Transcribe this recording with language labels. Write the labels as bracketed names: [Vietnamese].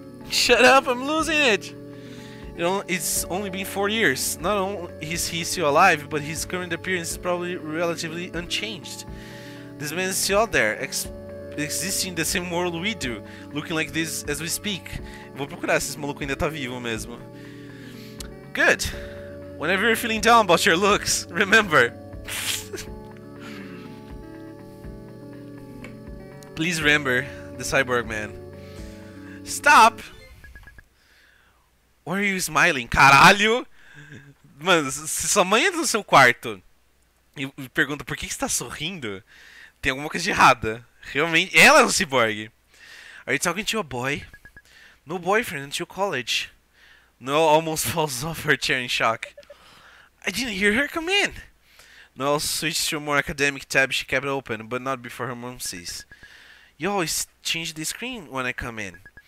[English] Shut up, I'm losing it! It's only been 4 years. Not only is he still alive, but his current appearance is probably relatively unchanged. This man is still out there, existing in the same world we do, looking like this as we speak. [Portuguese] Vou procurar se esse maluco ainda tá vivo mesmo. [English] Good. Whenever you're feeling down about your looks, remember. Please remember the cyborg man. Stop! Why are you smiling? Caralho! [Portuguese] Mano, se sua mãe entra no seu quarto e pergunta por que você tá sorrindo, tem alguma coisa de errada. Realmente, ela é um cyborg. [English] Are you talking to a boy? No boyfriend until college. Noelle almost falls off her chair in shock. I didn't hear her come in. Noelle switched to a more academic tab she kept open, but not before her mom sees. You always change the screen when I come in.